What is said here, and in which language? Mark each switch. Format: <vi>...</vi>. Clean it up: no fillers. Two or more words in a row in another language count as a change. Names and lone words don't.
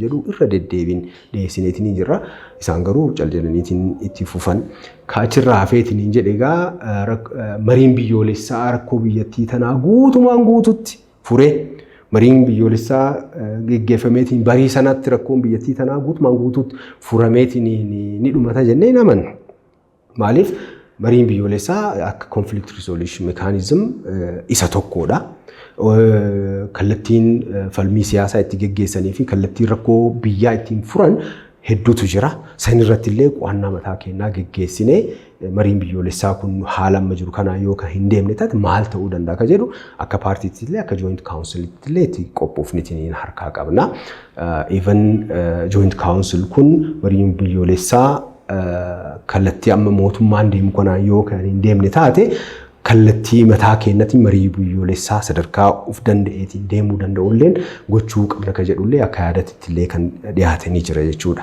<om>jedhu irra deddeebiin dhiyeessineetiin jirra isaan garuu caljedhaniitiin itti fufan kaachirraa hafeetiin hin jedhe egaa mariin biyyoolessaa rakkoo biyyattii tanaa guutumaan guututti furee mariin biyyoolessaa geggeeffameetiin barii sanatti rakkoon biyyattii tanaa guutumaan guututti furameetiin ni dhumata jennee hin amannu maaliif mariin biyyoolessaa akka</om> <en>conflict resolution mechanism</en> <om>isa tokkodha. Kallattiin falmii siyaasaa itti geggeessanii fi kallattiin rakkoo biyyaa ittiin furan hedduutu jira. San irratti illee qo'annaa mataa keenyaa geggeessinee mariin biyyoolessaa kun haala amma jiru kanaa yoo kan hin deemne taate maal ta'uu danda'a ka jedhu akka paartiitti illee akka</om> <en>joint councilitti</en> <om>illee itti qophoofnitiin harkaa qabna.</om> <en>Even joint council</en> <om>kun mariin biyyoolessaa kallattii amma mootummaan deemu kanaan yoo kan hin deemne taate kallattii mataa keenyatti marii biyyoolessaa sadarkaa of danda'eetiin deemuu danda'ulleen gochuu qabna ka jedhullee akka yaadatitti illee kan dhiyaatanii jira jechuudha.</om>